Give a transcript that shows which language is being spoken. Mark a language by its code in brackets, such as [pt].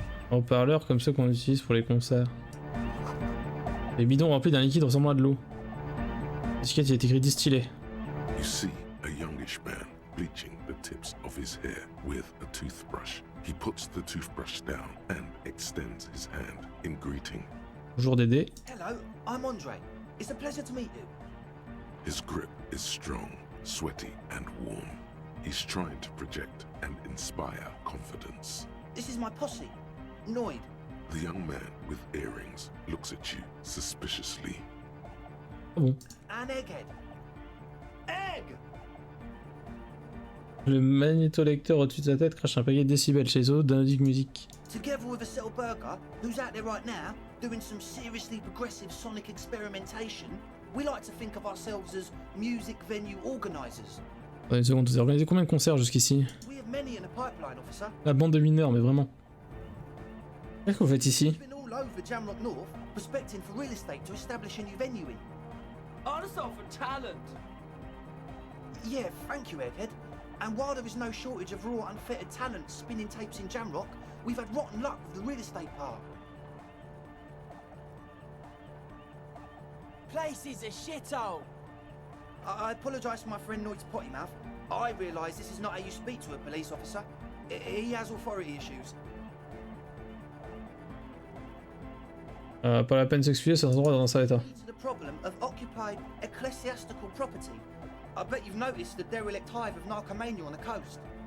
[fr] Un haut-parleur comme ceux qu'on utilise pour les concerts. Les bidons remplis d'un liquide ressemblant à de l'eau. L'étiquette il est écrit distillé. [en] You see a youngish man bleaching the tips of his hair with a toothbrush. He puts the toothbrush down and extends his hand in greeting. [fr] Bonjour Dédé. [en] Hello, I'm Andre. It's a pleasure to meet you. His grip is strong, sweaty, and warm. He's trying to project and inspire confidence. This is my posse, Noid. The young man with earrings looks at you suspiciously. [fr] Ah bon. [en] And Egghead. Egg! [fr] Le magnétolecteur au-dessus de sa tête crache un paquet de décibels chez les autres d'Anodic Music. [en] Together with a Settle Burger, who's out there right now, doing some seriously progressive sonic experimentation, we like to think of ourselves as music venue organisers. [fr] Attendez une seconde, vous avez organisé combien de concerts jusqu'ici? [en] We have many in the pipeline, officer. [fr] La bande de mineurs, mais vraiment. Qu'est-ce que vous faites ici? [en] We've been all over Jamrock North, prospecting for real estate to establish a new venue in. Also for talent. Yeah, thank you, Egghead. And while there is no shortage of raw, unfettered talent spinning tapes in Jamrock, we've had rotten luck with the real estate part. Place is a shithole. I apologise for my friend Noid's potty mouth. I realise this is not how you speak to a police officer. He has authority issues. [fr] Pas la peine de s'excuser, c'est un droit dans cet état. [en] To the problem of occupied ecclesiastical property. I bet you've noticed the derelict hive of narcomania on the coast.